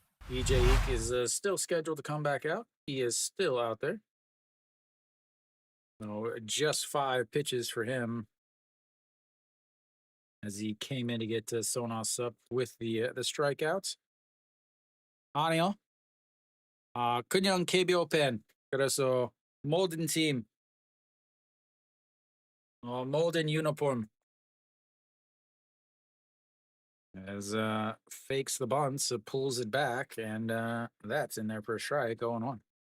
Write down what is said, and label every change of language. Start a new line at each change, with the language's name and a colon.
English: EJ Eek is still scheduled to come back out. He is still out there. So just 5 pitches for him as he came in to get Sonos up with the strikeouts.
Korean: 아니요. 그냥 KBO 팬. 그래서 모든 팀 모든 uniform.
English: As fakes the bunts, pulls it back, and that's in there for a strike, 0-1.